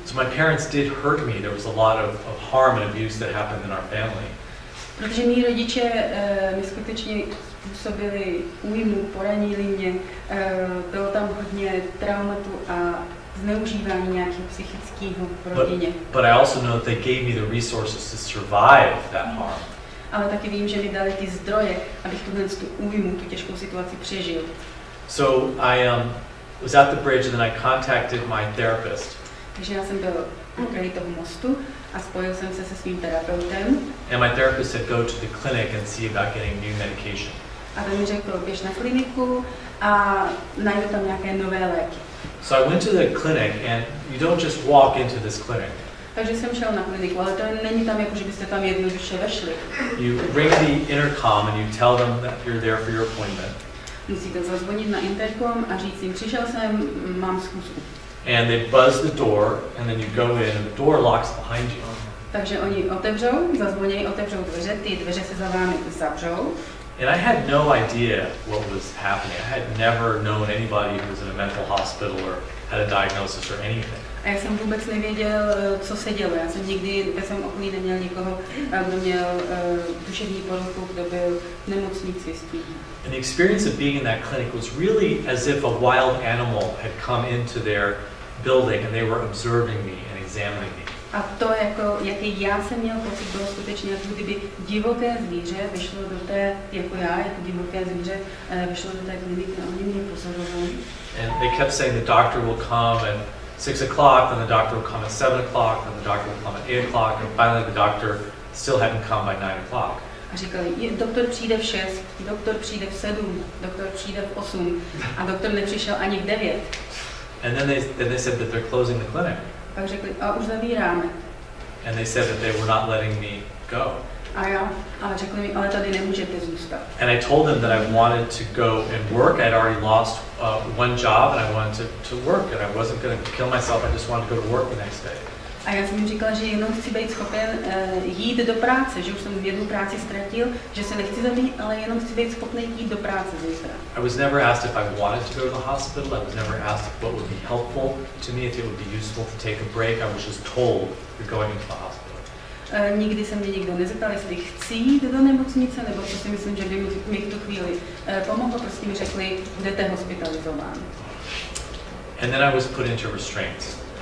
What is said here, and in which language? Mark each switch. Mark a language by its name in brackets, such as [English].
[English] So my parents did hurt me. There was a lot of harm and abuse that happened in our family. [Czech] Protože mý rodiče mi skutečně způsobili újmu, poranili mě, bylo tam hodně traumatu a zneužívání nějakého psychického v rodině. [English] But I also know that they gave me the resources to survive that harm. [Czech] Ale taky vím, že mi dali ty zdroje, abych tu újmu, tu těžkou situaci přežil. [English] So I was at the bridge and then I contacted my therapist. [Czech] Takže já jsem byl u kraji toho mostu a spojil jsem se se svým terapeutem. [English] And my therapist said go to the clinic and see about getting new medication. [Czech] A ten mi řekl, běž na kliniku a najdu tam nějaké nové léky. [English] So I went to the clinic and you don't just walk into this clinic. [Czech] Takže jsem šel na kliniku, ale to není tam jako, že byste tam jednoduše vešli. [English] You ring the intercom and you tell them that you're there for your appointment. [Czech] Musíte zazvonit na intercom a říct jim, přišel jsem, mám schůzku. [English] And they buzz the door and then you go in and the door locks behind you. [Czech] Takže oni otevřou, zazvonějí, otevřou dveře, ty dveře se za vámi zavřou. [English] And I had no idea what was happening. I had never known anybody who was in a mental hospital or had a diagnosis or anything. [Czech] A já jsem vůbec nevěděl, co se dělo. Já jsem nikdy ve svém okolí neměl nikoho, kdo měl duševní poruchu, kdo byl v nemocnici s tím. [English] And the experience of being in that clinic was really as if a wild animal had come into their building and they were observing me and examining me. [Czech] A to, jako, jaký já jsem měl pocit, bylo skutečně, jako kdyby divoké zvíře vyšlo do té, jako já, jako divoké zvíře, vyšlo do té kliniky a oni mě pozorovali. [English] And they kept saying the doctor will come at 6 o'clock, then the doctor will come at 7 o'clock, then the doctor will come at 8 o'clock, and finally the doctor still hadn't come by 9 o'clock. [Czech] A říkali, doktor přijde v 6, doktor přijde v 7, doktor přijde v 8 a doktor nepřišel ani v 9. [English] And then they said that they're closing the clinic. [Czech] Pak řekli, a už zavíráme. [English] And they said that they were not letting me go. [Czech] Ale řekli mi, ale tady nemůžete zůstat. [English] And I told them that I wanted to go and work. I'd already lost one job and I wanted to work and I wasn't going to kill myself. I just wanted to go to work the next day. [Czech] A já jsem jim říkala, že jenom chci být schopen jít do práce, že už jsem jednu práci ztratil, že se nechci zabít, ale jenom chci být schopný jít do práce zítra. [English] I was never asked if I wanted to go to the hospital. I was never asked what would be helpful to me, if it would be useful to take a break. I was just told you're going into the hospital. [Czech] Nikdy se mě nikdo nezeptal, jestli chci jít do nemocnice, nebo co si myslím, že by mi v tu chvíli pomohlo, prostě mi řekli, budete hospitalizován. [English] And then I was put into restraints.